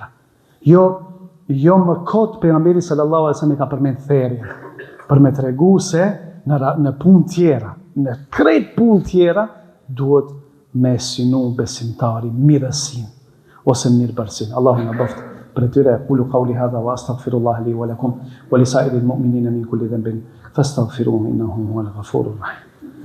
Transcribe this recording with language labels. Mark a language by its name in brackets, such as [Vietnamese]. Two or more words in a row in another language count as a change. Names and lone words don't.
[Albanian] Jo më kot pejgamberi [Arabic] صلى الله عليه وسلم [Albanian] ka përmend therje, për me tregu se në punë tjera, në krejt punë tjera, duhet me sinu besimtari mirësin, ose mirëbërësin. Allahu na bëft për tyre. [Arabic] أقول قولي هذا وأستغفر الله لي ولكم ولسائر المؤمنين من كل ذنب فاستغفروه إنه هو الغفور الرحيم.